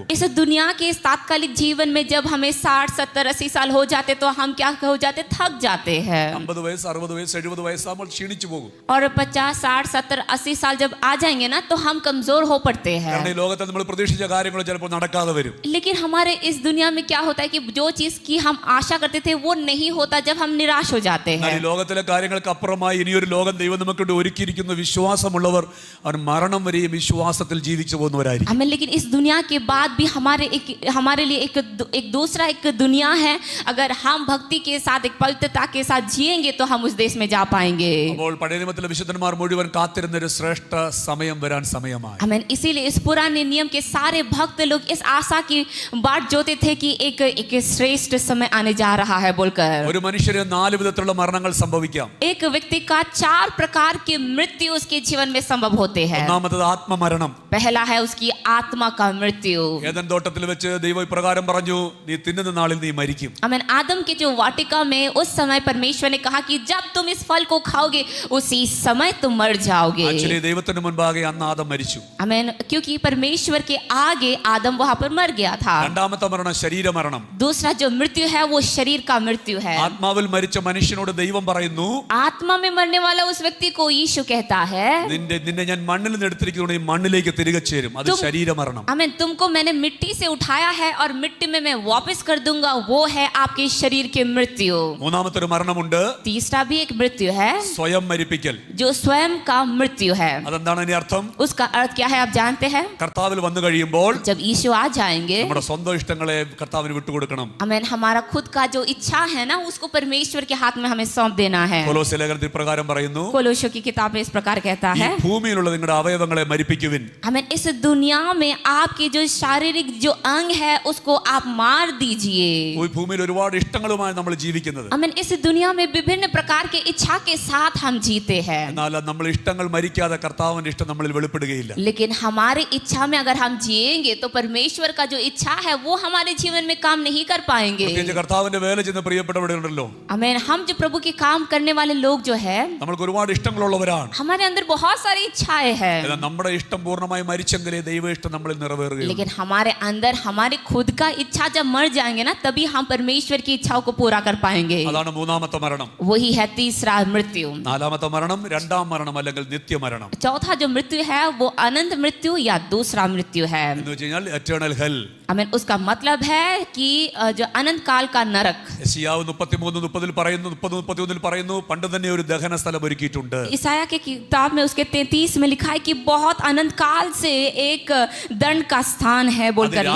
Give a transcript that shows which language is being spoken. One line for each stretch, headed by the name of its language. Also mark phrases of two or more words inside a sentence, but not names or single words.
Hindi: इस दुनिया के इस तात्कालिक जीवन में जब हमें 60, 70, 80 साल हो जाते तो हम क्या हो जाते थक जाते हैं.
Malayalam: 50 വയസ്സ് 60 വയസ്സ് 70 വയസ്സ് വയസ്സാകുമ്പോൾ ക്ഷീണിച്ചു പോകും.
Hindi: और 50, 60, 70, 80 साल जब आ जाएंगे ना तो हम कमजोर हो पड़ते हैं.
Malayalam: കാരണം ഈ ലോകത്തിൽ നമ്മൾ പ്രതീക്ഷിച്ച കാര്യങ്ങൾ ചിലപ്പോൾ നടക്കാതെ വരും.
Hindi: लेकिन हमारे इस दुनिया में क्या होता है कि जो चीज की हम आशा करते थे वो नहीं होता जब हम निराश हो जाते हैं.
Malayalam: ഈ ലോകത്തിലെ കാര്യങ്ങൾക്ക് അപ്പുറമായി ഇനിയൊരു ലോകം ദൈവം നമുക്ക് ഒരുക്കിയിരിക്കുന്ന വിശ്വാസമുള്ളവർ അവർ മരണം വരെയും വിശ്വാസത്തിൽ ജീവിച്ചു പോകുന്നവരായിരിക്കും.
Hindi: हमें लेकिन इस दुनिया के बाद भी हमारे लिए एक दूसरा एक दुनिया है. अगर हम भक्ति के साथ एक पवित्रता के साथ जिएंगे तो हम उस देश में जा पाएंगे.
Malayalam: അപ്പോൾ പഴയ നിയമത്തിലെ വിശുദ്ധന്മാർ മുഴുവൻ കാത്തിരുന്ന ഒരു ശ്രേഷ്ഠ സമയം വരാൻ സമയമായി.
Hindi: हमें इसीलिए इस पुराने नियम के सारे भक्त लोग इस आशा की बाट जोते थे कि एक श्रेष्ठ समय आने जा रहा है बोलकर.
Malayalam: ഒരു മനുഷ്യന് 4 വിധത്തിലുള്ള മരണങ്ങൾ സംഭവിക്കാം.
Hindi: एक व्यक्ति का 4 प्रकार की मृत्यु उसके जीवन में संभव होते हैं.
Malayalam: ഒന്നാമത്തേത് ആത്മമരണം.
Hindi: पहला है उसकी आत्मा का मृत्यु.
Malayalam: ഏദൻ തോട്ടത്തിൽ വെച്ച് ദൈവം ഇപ്രകാരം പറഞ്ഞു, നീ തിന്നുന്ന നാളിൽ നീ മരിക്കും.
Hindi: आमीन. आदम के जो वाटिका में उस समय परमेश्वर ने कहा कि जब तुम इस फल को खाओगे उसी समय तुम मर जाओगे.
Malayalam: ആക്ച്വലി ദൈവത്തിന് മുൻപാകെ അന്ന് ആദം മരിച്ചു.
Hindi: आमीन. क्योंकि परमेश्वर के आगे आदम वहां पर मर गया था.
Malayalam: രണ്ടാമത്തെ മരണം ശരീരമരണം.
Hindi: दूसरा जो मृत्यु है वो शरीर का मृत्यु है.
Malayalam: ആത്മാവിൽ മരിച്ച മനുഷ്യനോട് ദൈവം പറയുന്നു,
Hindi: आत्मा में मरने वाला उस व्यक्ति को यीशु कहता है,
Malayalam: നിന്നെ ഞാൻ മണ്ണിൽ നിന്ന് എടുത്തിരിക്കുന്നു, ഈ മണ്ണിലേക്ക് തിരികെ ചേരും. അത് ശരീരമരണം.
Hindi: आमीन. तुमको मैंने मिट्टी से उठाया है और मिट्टी में मैं वापस कर दूंगा. वो है आपके शरीर की मृत्यु.
Malayalam: മൂന്നാമത്തെ ഒരു മരണമുണ്ട്.
Hindi: तीसरा भी एक मृत्यु है
Malayalam: സ്വയം മരിപ്പിക്കൽ.
Hindi: जो स्वयं का मृत्यु है.
Malayalam: അതെന്താണ് അതിന്റെ അർത്ഥം?
Hindi: उसका अर्थ क्या है आप जानते हैं?
Malayalam: കർത്താവിൽ വന്നു കഴിയുമ്പോൾ
Hindi: जब यीशु आ जाएंगे,
Malayalam: നമ്മുടെ സ്വന്തം ഇഷ്ടങ്ങളെ കർത്താവിന് വിട്ടുകൊടുക്കണം.
Hindi: आमीन. हमारा खुद का जो इच्छा है ना उसको परमेश्वर के हाथ में हमें सौंप देना है.
Malayalam: കൊലോസ്യ ലേഖനത്തിൽ പ്രകാരം പറയുന്നു,
Hindi: कोलोसियों की किताब में इस प्रकार कहता
Malayalam: ഈ
Hindi: है,
Malayalam: ഭൂമിയിലുള്ള നിങ്ങളുടെ അവയവങ്ങളെ മരിപ്പിക്കുവിൻ.
Hindi: आमीन. इस दुनिया में आपके जो शारीरिक जो अंग है उसको आप मार दीजिए.
Malayalam: ഈ ഭൂമിയിൽ ഒരുപാട് ഇഷ്ടങ്ങളുമായി നമ്മൾ ജീവിക്കുന്നത്.
Hindi: आमीन. इस दुनिया में विभिन्न प्रकार के इच्छा के साथ हम जीते हैं.
Malayalam: എന്നാൽ നമ്മൾ ഇഷ്ടങ്ങൾ മരിക്കാതെ കർത്താവിന്റെ ഇഷ്ടം നമ്മളിൽ വെളിപ്പെടുകയില്ല.
Hindi: लेकिन हमारी इच्छा में अगर हम जिएंगे तो परमेश्वर का जो इच्छा है वो हमारे जीवन में काम नहीं कर पाएंगे.
Malayalam: പ്രത്യേകിച്ച് കർത്താവിന്റെ വേല ചെയ്യുന്ന പ്രിയപ്പെട്ടവരുണ്ടല്ലോ,
Hindi: आमीन. हम जो प्रभु के काम करने वाले लोग जो है
Malayalam: നമ്മൾക്ക് ഒരുപാട് ഇഷ്ടങ്ങളുള്ളവരാണ്.
Hindi: हमारे अंदर बहुत सारी इच्छाएं हैं.
Malayalam: എന്നാൽ നമ്മുടെ ഇഷ്ടം പൂർണ്ണമായി മരിച്ചെങ്കിലേ ദൈവ ഇഷ്ടം നമ്മളിൽ നിറവേറുകയുള്ളൂ.
Hindi: लेकिन हमारे अंदर हमारे खुद का इच्छा जब मर जाएंगे ना तभी हम परमेश्वर की इच्छाओं को पूरा कर पाएंगे.
Malayalam: അതാണ് മൂന്നാമത്തെ മരണം.
Hindi: वही है तीसरा मृत्यु.
Malayalam: നാലാമത്തെ മരണം രണ്ടാം മരണം അല്ലെങ്കിൽ നിത്യമരണം.
Hindi: चौथा जो मृत्यु है वो अनंत मृत्यु या दूसरा मृत्यु है.
Malayalam: എന്ന് വെച്ച് കഴിഞ്ഞാൽ
English: eternal hell.
Hindi: आमीन. उसका मतलब है कि जो अनंत काल का नरक.
Malayalam: യെശയ്യാവ് 33:30 പറയുന്നു, 30-31 പറയുന്നു, പണ്ട് തന്നെ ഒരു ദഹന സ്ഥലം ഒരുക്കിയിട്ടുണ്ട്.
Hindi: ईसाया के किताब में उसके 33 में लिखा है कि बहुत अनंत काल से एक दंड का स्थान है
Malayalam: അത്
Hindi: बोलकर लिखा है.